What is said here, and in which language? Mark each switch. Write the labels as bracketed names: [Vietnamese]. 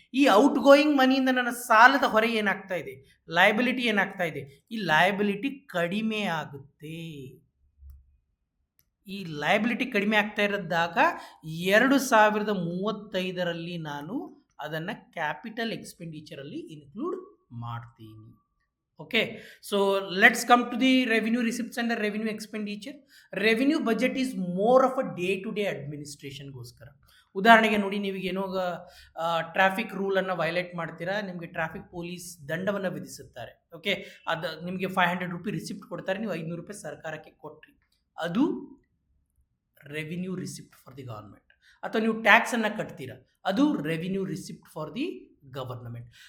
[Kannada] ಈ out going ಮನಿಯಿಂದ ನನ್ನ ಸಾಲದ ಹೊರೆ ಏನಾಗ್ತಾ ಇದೆ, ಲಯಬಿಲಿಟಿ ಏನಾಗ್ತಾ ಇದೆ, ಈ ಲಯಬಿಲಿಟಿ ಕಡಿಮೆ ಆಗುತ್ತೆ. ಈ ಲಯಬಿಲಿಟಿ ಕಡಿಮೆ ಆಗ್ತಾ ಇರೋದಾಗ 2035ರಲ್ಲಿ ನಾನು ಅದನ್ನು ಕ್ಯಾಪಿಟಲ್ ಎಕ್ಸ್ಪೆಂಡಿಚರಲ್ಲಿ ಇನ್ಕ್ಲೂಡ್ ಮಾಡ್ತೀನಿ. [English] Okay, so let's come to the revenue receipts and the revenue expenditure. Revenue budget is more of a day-to-day administration [Kannada] ಗೋಸ್ಕರ. ಉದಾಹರಣೆಗೆ ನೋಡಿ, ನೀವಿಗೇನೋ ಟ್ರಾಫಿಕ್ ರೂಲನ್ನು ವೈಲೇಟ್ ಮಾಡ್ತೀರಾ, ನಿಮಗೆ ಟ್ರಾಫಿಕ್ ಪೊಲೀಸ್ ದಂಡವನ್ನು ವಿಧಿಸುತ್ತಾರೆ. ಓಕೆ, ಅದು ನಿಮಗೆ 500 ರೂಪಿ ರಿಸಿಪ್ಟ್ ಕೊಡ್ತಾರೆ, ನೀವು 500 ರೂಪಾಯಿ ಸರ್ಕಾರಕ್ಕೆ ಕೊಟ್ರಿ, ಅದು [English] Revenue receipt for the government. [Kannada] ಅಥವಾ ನೀವು ಟ್ಯಾಕ್ಸನ್ನು ಕಟ್ತೀರಾ, ಅದು [English] Revenue receipt for the government.